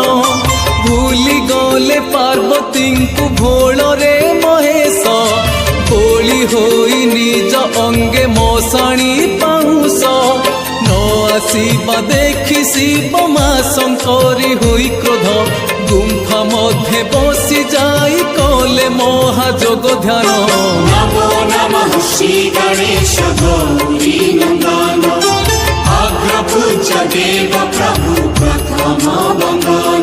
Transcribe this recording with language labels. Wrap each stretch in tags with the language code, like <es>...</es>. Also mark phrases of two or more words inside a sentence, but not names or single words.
<or>ଭୁଲି ଗଲେ ପାର୍ବତୀଙ୍କୁ ଭୋଳରେ ମହେଶ, କୋଳି ହୋଇ ନିଜ ଅଙ୍ଗେ ମଶାଣି ପାଉଁଶ। ନ ଆସିବା ଦେଖି ଶିବ ମା ଶଙ୍କରୀ ହୋଇ କ୍ରୋଧ, ଗୁମ୍ଫା ମଧ୍ୟେ ବସି ଯାଇ କଲେ ମହାଯୋଗ ଧ୍ୟାନ।</or> <hi>नमो नमः श्री गणेश गौरी नंदन, अग्रपूज्य देव प्रभु प्रथम वंदन।</hi>